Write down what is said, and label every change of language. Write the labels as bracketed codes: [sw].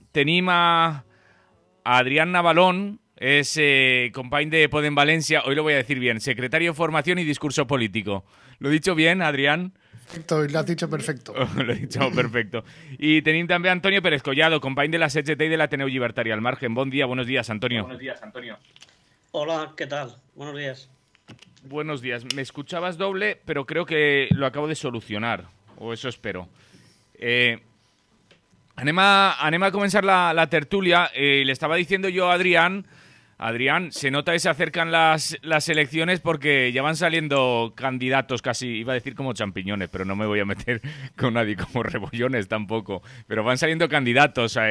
[ca] Tenim a Adrián Navalón, es company de Podem Valencia, [es] hoy lo voy a decir bien, secretario de Formación y Discurso Político. ¿Lo he dicho bien, Adrián? Perfecto, lo has dicho perfecto. Lo he dicho perfecto. [ca] Y tenim també Antonio Pérez Collado, company de la CGT y de l'Ateneu Llibertari al Margen. Bon dia, [es] buenos días, Antonio. Buenos días, Antonio. Hola, ¿qué tal? Buenos días. Buenos días. Me escuchabas doble, pero creo que lo acabo de solucionar, o eso espero. [ca] Anem a començar la tertulia. [es] Le estaba diciendo yo a Adrián, se nota que se acercan las elecciones porque ya van saliendo candidatos casi, iba a decir como champiñones, pero no me voy a meter con nadie como rebollones tampoco, pero van saliendo candidatos.